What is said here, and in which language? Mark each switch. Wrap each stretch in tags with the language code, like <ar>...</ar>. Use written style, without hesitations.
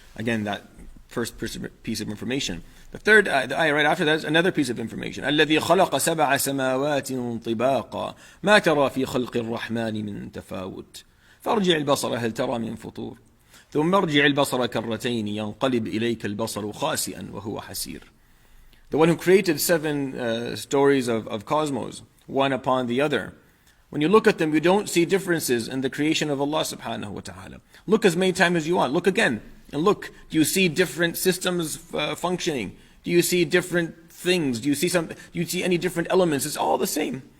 <en>Again, that first piece of information. The third, the ayah right after that is another piece of information.</en> <ar>الذي خلق سبع سماوات طباقا ما ترى في خلق الرحمن من تفاوت فارجع البصر هل ترى من فطور ثم ارجع البصر كرتين ينقلب إليك البصر خاسئا وهو حسير.</ar> <en>The one who created 7 stories of cosmos, one upon the other. When you look at them, you don't see differences in the creation of Allah subhanahu wa ta'ala. Look as many times as you want. Look again. And look, do you see different systems functioning? Do you see different things? Do you see any different elements? It's all the same.</en>